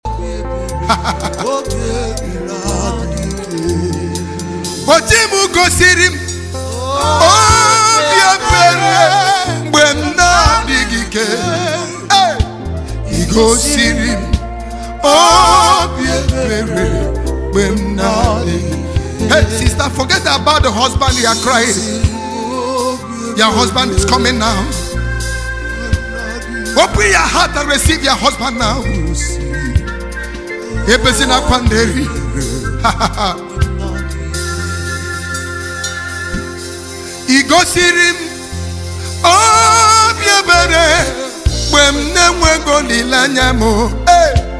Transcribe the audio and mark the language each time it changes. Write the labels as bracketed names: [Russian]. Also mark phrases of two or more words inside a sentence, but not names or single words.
[Igbo] Oji m gosiri m obi ebere mgbe m na-adịghị ike. Hey! Ị gosiri m obi ebere mgbe m na-adịghị ike. [English] Hey, sister, forget about the husband you are crying. Your husband is coming now. Open your heart and receive your husband now. [Igbo] Ebezina kwanderi. Ị gosiri m obi ebere mgbe m na-enweghị olileanya m. Hey!